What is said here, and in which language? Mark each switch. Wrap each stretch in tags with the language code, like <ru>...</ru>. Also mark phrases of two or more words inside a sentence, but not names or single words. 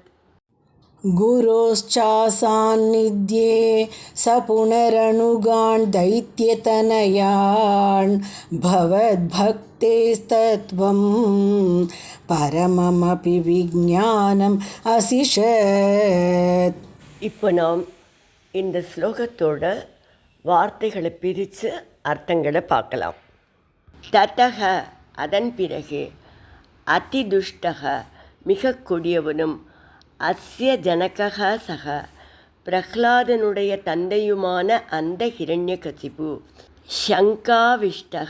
<sa>गुरोश्च सान्निध्ये स पुनरनुगान् दैत्यतनयान् भवद्भक्तेस्तत्त्वं परममपि विज्ञानम् असिषत्.</sa> <ta>இப்போ நாம் இந்த ஸ்லோகத்தோட வார்த்தைகளை பிரித்து அர்த்தங்களை பார்க்கலாம். ததக அதன் பிறகு, அதிதுஷ்டக மிக கொடியவனும்,</ta> <sa>अस्य जनकक</sa> <ta>சக பிரஹ்லாதனுடைய தந்தையுமான அந்த ஹிரண்யகசிபு, சங்காவிஷ்டக</ta>